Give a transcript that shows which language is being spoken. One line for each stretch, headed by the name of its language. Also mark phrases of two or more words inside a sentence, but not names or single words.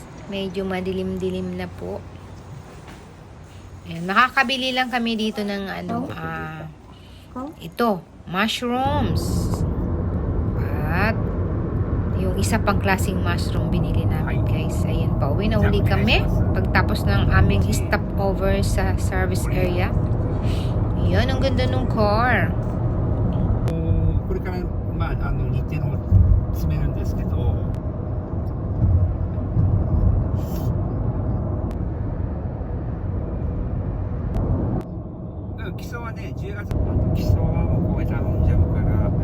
Filipino: Medyo madilim-dilim na po. Ayan, makakabili lang kami dito ng ito, mushrooms. At yung isa pang klaseng mushroom binili namin, guys. Ayan, pauwi na uli kami pagtapos ng aming stopover sa
English: service area.
Filipino: Ayan, ang ganda ng car.
Japanese: これから日程の詰めるんですけど。基礎はね、10月基礎はもうここで頼んじゃうから。